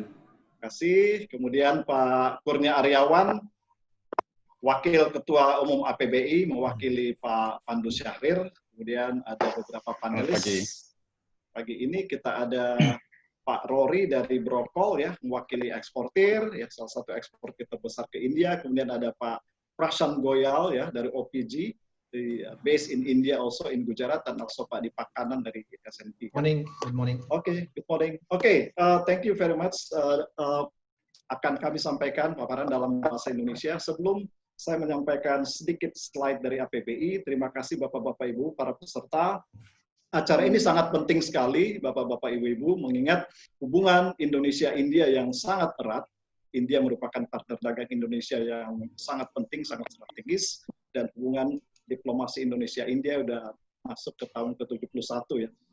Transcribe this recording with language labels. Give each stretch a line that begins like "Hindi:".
Indonesian: Terima kasih. Kemudian Pak Kurnia Aryawan, Wakil Ketua Umum APBI, mewakili Pak Pandu Syahrir. Kemudian ada beberapa panelis. Pagi ini kita ada Pak Rory dari Brokol ya, mewakili eksportir, ya salah satu eksportir terbesar ke India. Kemudian ada Pak Prashant Goyal ya dari OPG.
English: Based in India also in Gujarat,
Indonesian: dan also Pak Dipak Kanan dari SNP.
English: Good morning. Okay, good morning. Okay, thank you very much.
Indonesian: Akan kami sampaikan paparan dalam bahasa Indonesia. Sebelum saya menyampaikan sedikit slide dari APBI, terima kasih Bapak-Bapak Ibu, para peserta. Acara ini sangat penting sekali, Bapak-Bapak Ibu-Ibu, mengingat hubungan Indonesia-India yang sangat erat. India merupakan partner dagang Indonesia yang sangat penting, sangat strategis, dan hubungan diplomasi Indonesia-India sudah masuk ke tahun ke-71 ya.